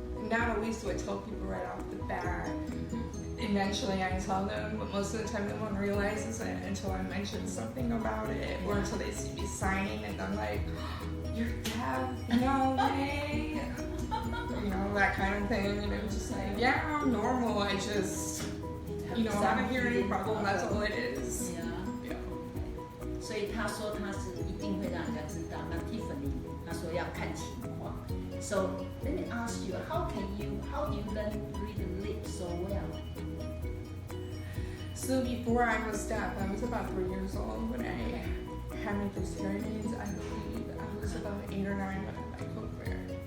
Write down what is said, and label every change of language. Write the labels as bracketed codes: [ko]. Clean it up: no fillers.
[en] Not always do I tell people right off the bat. Eventually I tell them, but most of the time no one realizes it until I mention something about it, or until they see me signing and I'm like, you're deaf? No way. That kind of thing. And I'm just like, yeah, I'm normal. I just, have a hearing problem. That's all it is. [zh] Yeah. 所以他说他是一定会让人家知道。那 Tiffany 他说要看情况。 [en] So let me ask you, how do you learn read lips so well? So before I was deaf, I was about 3 years old when I had my first hearing aids. I believe I was about 8 or 9 when I could wear.